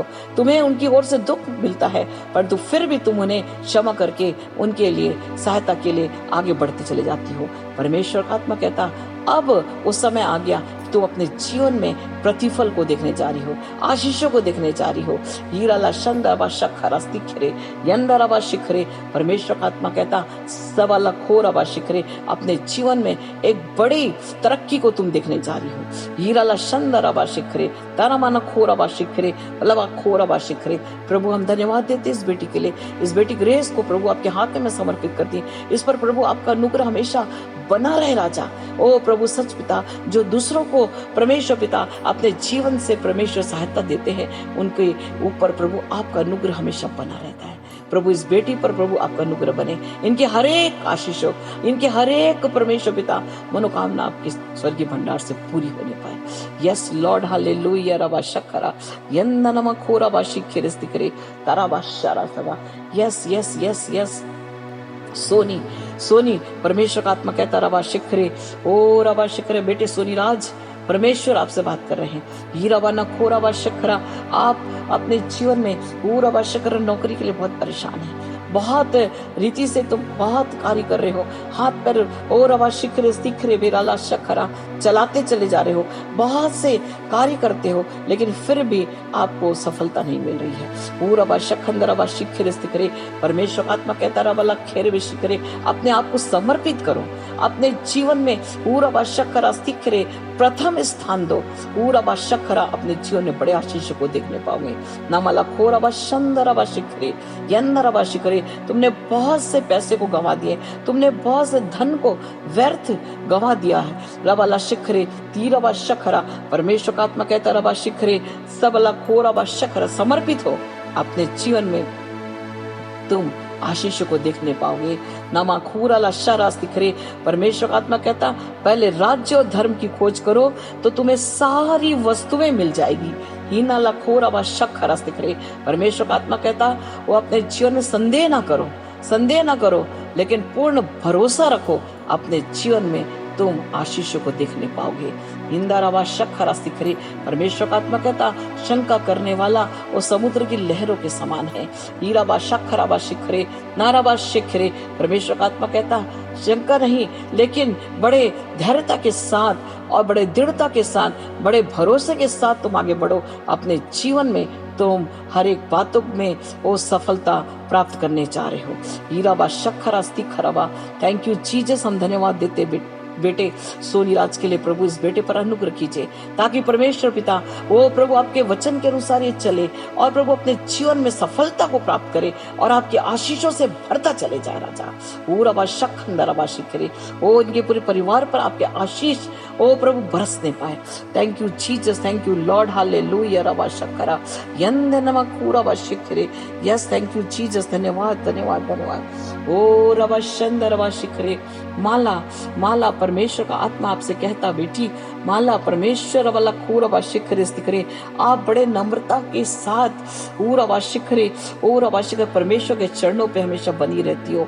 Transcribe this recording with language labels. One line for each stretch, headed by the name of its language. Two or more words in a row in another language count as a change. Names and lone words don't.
Hindi: तुम्हें उनकी ओर से दुख मिलता है, परंतु फिर भी तुम उन्हें क्षमा करके उनके लिए सहायता के लिए आगे बढ़ते चले जाती हो। परमेश्वर का आत्मा कहता अब उस समय आ गया तुम अपने जीवन में प्रतिफल को देखने जा रही हो, आशीषों को देखने जा रही हो। हीराला शंदरबा शखरा स्तिखरे यंदरबा शिखरे। परमेश्वर का आत्मा कहता सबला खोरबा शिखरे। अपने जीवन में एक बड़ी तरक्की को तुम देखने जा रही हो। हीराला शंदरबा शिखरे तारामाना खोरबा शिखरे लवा खोरबा शिखरे। प्रभु हम धन्यवाद देते इस बेटी के लिए। इस बेटी ग्रेस को प्रभु आपके हाथ में समर्पित करती। इस पर प्रभु आपका अनुग्रह हमेशा बना रहे राजा। ओ प्रभु सच पिता, जो दूसरों को परमेश्वर पिता अपने जीवन से परमेश्वर सहायता देते हैं, उनके ऊपर प्रभु आपका अनुग्रह हमेशा बना रहता है। प्रभु इस बेटी पर प्रभु आपका अनुग्रह बने। इनके हर एक आशीषों, इनके हर एक परमेश्वर पिता मनोकामना आपके स्वर्गीय भंडार से पूरी होने पाए।
English: Yes Lord hallelujah. रबा शखरा यन्ननमा खोरबा शिखरे स्तिखरे ताराबा शारा सभा। yes yes yes yes.
Hindi: सोनी सोनी परमेश्वर का आत्मा कहता रबा शिखरे ओ रबा शिखरे। बेटे सोनी राज परमेश्वर आपसे बात कर रहे हैं। हीराबा न खोराबा शखरा। आप अपने जीवन में पूरा शक्र नौकरी के लिए बहुत परेशान है, बहुत रीति से तुम बहुत कार्य कर रहे हो, हाथ पैर और रवा शिखरे स्तिखरे बेराला शखरा चलाते चले जा रहे हो, बहुत से कार्य करते हो, लेकिन फिर भी आपको सफलता नहीं मिल रही है। पूरा बा शखंदर बा शिखरे स्तिखरे। परमेश्वर का आत्मा कहता रहा वाला खेरे भी शिखरे। अपने आप को समर्पित करो। अपने जीवन में पूरा बा शखरा स्तिखरे प्रथम स्थान दो। पूरा बा शखरा अपने जीवन में बड़े आशीष को देखने पाओगे। नामाला खोरा बा शंदर बा शिखरे यन्नर बा शिखरे। तुमने बहुत से पैसे को गंवा दिए, तुमने बहुत से धन को व्यर्थ गंवा दिया है। रबाला शिखरे तीरबा शखरा। परमेश्वर का आत्मा कहता रबा शिखरे सबला खोरबा शखरा। समर्पित हो। अपने जीवन में तुम आशीष को देखने पाओगे। नामा खूराला शरा स्तिखरे। परमेश्वर का आत्मा कहता पहले राज्य और धर्म की खोज करो तो तुम्हें सारी वस्तुएं मिल जाएगी। हीनाला खोराबा शखरा स्तिखरे। परमेश्वर का आत्मा कहता वो अपने जीवन में संदेह ना करो, लेकिन पूर्ण भरोसा रखो। अपने जीवन में तुम आशीषों को देखने पाओगे। इंदाराबा शखरा स्तिखरे। परमेश्वर का आत्मा कहता शंका करने वाला वो समुद्र की लहरों के समान है। हीराबा शखराबा शिखरे नाराबा शिखरे। परमेश्वर का आत्मा कहता शंका नहीं, लेकिन बड़े धैर्यता के साथ और बड़े दृढ़ता के साथ, बड़े भरोसे के साथ तुम आगे बढ़ो। अपने जीवन में तुम हर एक बातों में वो सफलता प्राप्त करने जा रहे हो। हीराबा शखरा स्तिखराबा।
English: Thank you Jesus.
Hindi: हम धन्यवाद देते बेटे सोनी राज के लिए। प्रभु इस बेटे पर अनुग्रह कीजिए ताकि परमेश्वर पिता वो प्रभु आपके वचन के अनुसार ये चले और प्रभु अपने जीवन में सफलता को प्राप्त करे और आपके आशीषों से भरता चले जाए राजा। पूरा बा शखंदरबा शिखरे। ओ इनके पूरे परिवार पर आपके आशीष ओ प्रभु बरसने पाए।
English: Thank you Jesus. Thank you Lord hallelujah. रबा शखरा यंदनमा खूराबा शिखरे। Yes thank you Jesus.
Hindi: धन्यवाद धन्यवाद धन्यवाद। ओ रबा शंदरबा शिखरे। माला परमेश्वर का आत्मा आपसे कहता, बेटी माला परमेश्वर वाला खूर शिखरे स्थिखरे, आप बड़े नम्रता के साथ शिखरे परमेश्वर के चरणों पे हमेशा बनी रहती हो।